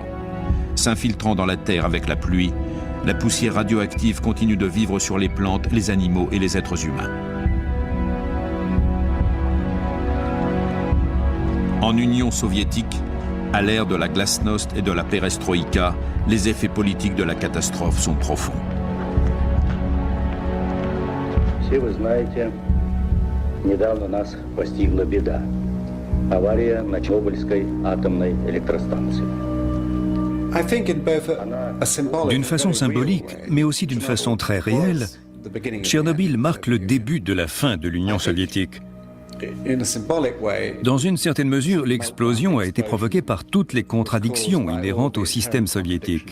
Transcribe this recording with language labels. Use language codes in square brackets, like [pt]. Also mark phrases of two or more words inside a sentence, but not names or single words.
[fr] S'infiltrant dans la terre avec la pluie, la poussière radioactive continue de vivre sur les plantes, les animaux et les êtres humains. En Union soviétique, à l'ère de la glasnost et de la perestroïka, les effets politiques de la catastrophe sont profonds. [ru] Недавно нас постигла беда. Авария на Чернобыльской атомной электростанции. [fr] D'une façon symbolique, mais aussi d'une façon très réelle, Tchernobyl marque le début de la fin de l'Union soviétique. Dans une certaine mesure, l'explosion a été provoquée par toutes les contradictions inhérentes au système soviétique.